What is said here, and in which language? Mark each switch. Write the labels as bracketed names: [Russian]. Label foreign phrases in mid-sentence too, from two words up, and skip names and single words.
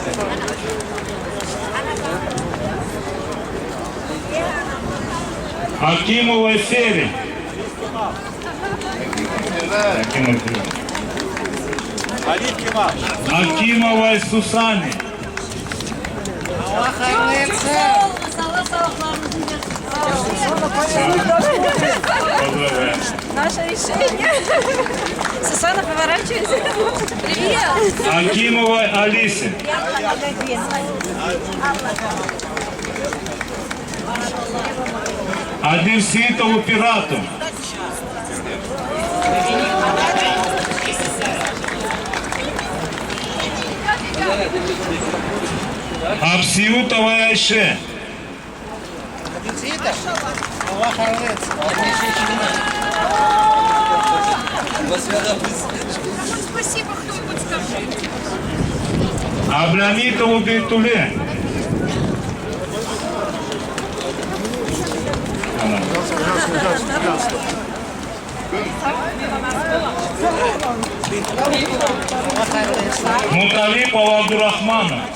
[Russian] Акимова Фери. Акимова Сусани. [Crimean Tatar] Allah hayırlı etsin. [Russian] Наше решение. Сусана, поворачивайся. Привет. Акимова Алисе. Одесситову пирату. Абсиютова Айше. [Crimean Tatar] Allah hayırlı etsin. [Russian] Спасибо, кто-нибудь скажи. Абрамитову Бейтуле. Муталипова Абдурахмана.